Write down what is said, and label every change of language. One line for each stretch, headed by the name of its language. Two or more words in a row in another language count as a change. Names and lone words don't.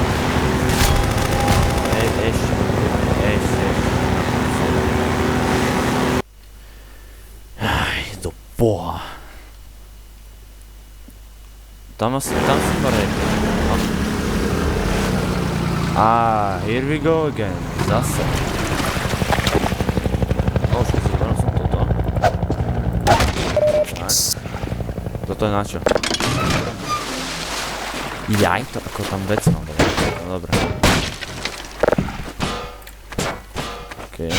Slovak: Ešte. Aj, do boha. Tam si pare.
English: Here we go again.
Slovak: Zase. Zobral som toto. Tak. Toto je na čo? Jaj, to ako tam vec mám dať. No dobré. Okej.